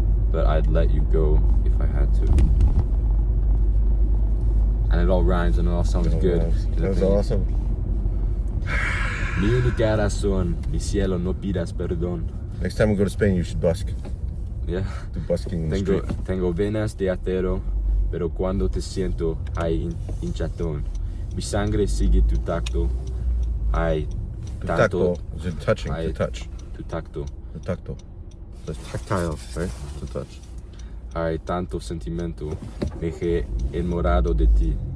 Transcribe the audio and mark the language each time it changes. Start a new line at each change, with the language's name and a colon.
English: But I'd let you go if I had to. And it all rhymes and it all sounds good. That was awesome.
Spanish: Mi única razón, mi cielo, no pidas perdón.
English: Next time we go to Spain, you should busk. Yeah. Do busking in the street.
Spanish: Tengo venas de acero, pero cuando te siento hay hinchatón. Mi sangre sigue tu tacto. Hay tanto.
English: Tactile is it touching,
Spanish: hay
English: to touch.
Spanish: Tu tacto.
English: The tactile. That's tactile, right? To touch.
Spanish: Hay tanto sentimiento, me he enamorado de ti.